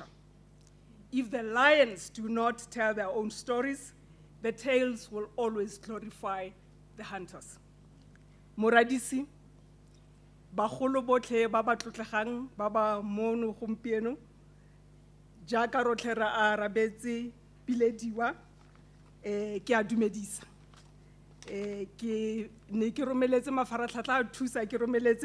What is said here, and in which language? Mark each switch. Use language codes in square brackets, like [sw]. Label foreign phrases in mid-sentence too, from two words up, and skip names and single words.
[en] If the lions do not tell their own stories, the tales will always glorify the hunters. [tn] Moradisi, bagolo botlhe ba ba tlotlegang ba ba mono gompieno jaaka rotlhe ra arabetse pilediwa ke a dumedisa ke ne ke romeletse mafaratlhatlha a thusa ke romeletse